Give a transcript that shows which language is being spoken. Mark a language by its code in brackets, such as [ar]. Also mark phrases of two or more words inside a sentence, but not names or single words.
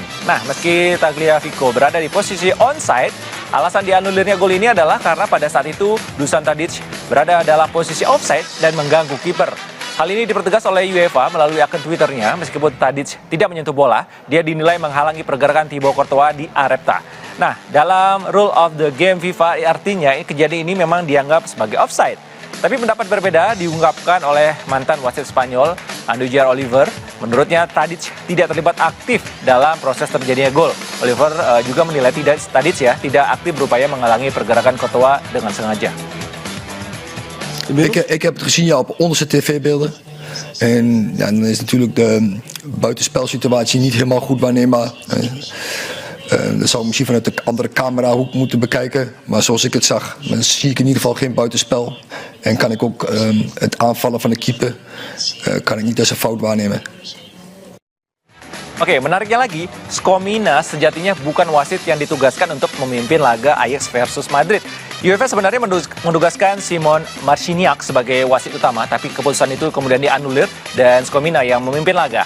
[id] Nah, meski Tagliafico berada di posisi onside, alasan dianulirnya gol ini adalah karena pada saat itu Dusan Tadic berada dalam posisi offside dan mengganggu kiper. Hal ini dipertegas oleh UEFA melalui akun Twitternya. Meskipun Tadic tidak menyentuh bola, dia dinilai menghalangi pergerakan Thibaut Courtois di Arepta. Nah, dalam [en] rule of the game [id] FIFA artinya kejadian ini memang dianggap sebagai offside. Tapi pendapat berbeda diungkapkan oleh mantan wasit Spanyol, Andújar Oliver. Menurutnya Tadic tidak terlibat aktif dalam proses terjadinya gol. Oliver juga menilai Tadic tidak aktif berupaya menghalangi pergerakan Courtois dengan sengaja. [nl] Ik heb het gezien op onderste tv-beelden. En ja, dan is natuurlijk de buitenspelsituatie niet helemaal goed waarneembaar. Dat zou ik misschien vanuit de andere camerahoek moeten bekijken. Maar zoals ik het zag, dan zie ik in ieder geval geen buitenspel. En kan ik ook het aanvallen van de keeper kan ik niet als een fout waarnemen. [id] Oke, menariknya lagi, Skomina sejatinya bukan wasit yang ditugaskan untuk memimpin laga Ajax versus Madrid. UEFA sebenarnya mendugaskan Simon Marciniak sebagai wasit utama, tapi keputusan itu kemudian dianulir dan Skomina yang memimpin laga.